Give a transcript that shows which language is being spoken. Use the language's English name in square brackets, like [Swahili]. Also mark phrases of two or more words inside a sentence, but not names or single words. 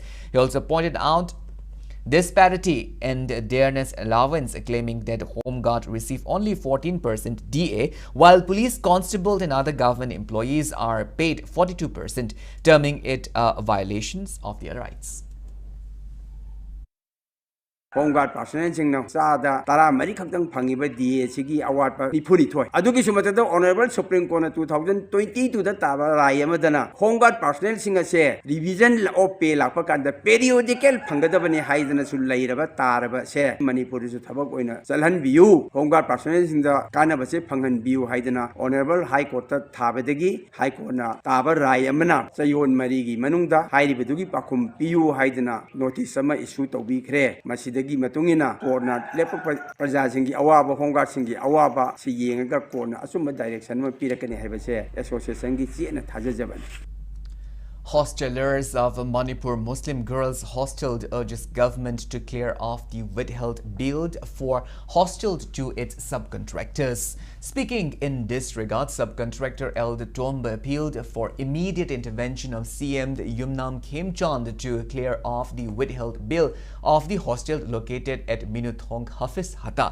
[English] He also pointed out disparity in dearness allowance, claiming that Home Guard receive only 14% DA, while police constables and other government employees are paid 42%, terming it violations of their rights. [Manipuri] Home Guard personnel singna sada tara mari khaktang phangiba DA sigi award pa rifuri thoi adugi sumatada Honorable Supreme Court 2022 da taba rai amadana Home Guard personnel singa se [English] revision of pay [Manipuri] lakpa kanda periodical phangadabani haidana sul lairaba taraba se Manipur su thabak oina chalhan biu Home Guard personnel singa kana base phanghan biu haidana Honorable High Court ta thabadagi High Court na taba rai amana sayon mari gi manungda hairibadugi pakhum piu haidana notice sama issue tobi khre masida gi matungina korna lepa praja singi awaba Home Guard singi awaba si yenga korna asuma direction ma pirakani haibase association gi chena thajajaban. [English] Hostelers of Manipur Muslim girls hostel urges government to clear off the withheld bill for hostel to its subcontractors. Speaking in this regard, subcontractor Elder Tomba appealed for immediate intervention of CM Yumnam Khemchand to clear off the withheld bill of the hostel located at Minuthong Hafiz Hata.